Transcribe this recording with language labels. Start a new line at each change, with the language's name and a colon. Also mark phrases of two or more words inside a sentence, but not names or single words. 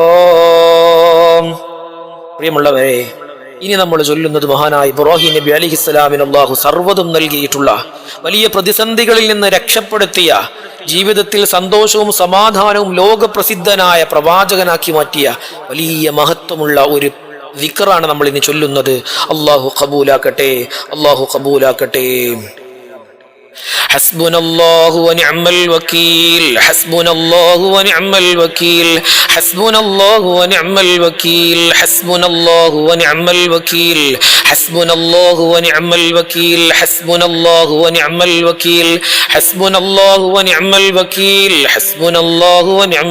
Malayalam: പ്രിയമുള്ളവരെ, ഇനി നമ്മൾ ചൊല്ലുന്നത് മഹാനായ ഇബ്രാഹിം നബി അലൈഹിസ്സലാമിന് അല്ലാഹു സർവ്വതും നൽകിയിട്ടുള്ള, വലിയ പ്രതിസന്ധികളിൽ നിന്ന് രക്ഷപ്പെടുത്തിയ, ജീവിതത്തിൽ സന്തോഷവും സമാധാനവും ലോകപ്രസിദ്ധനായ പ്രവാചകനാക്കി മാറ്റിയ വലിയ മഹത്വമുള്ള ഒരു ദിക്റാണ് നമ്മൾ ഇനി ചൊല്ലുന്നത്. അല്ലാഹു ഖബൂലാക്കട്ടെ, അല്ലാഹു ഖബൂലാക്കട്ടെ.
Arabic: حسبنا الله ونعم الوكيل حسبنا الله ونعم الوكيل حسبنا الله ونعم الوكيل حسبنا الله ونعم الوكيل حسبنا الله ونعم الوكيل حسبنا الله ونعم الوكيل حسبنا الله ونعم الوكيل حسبنا الله ونعم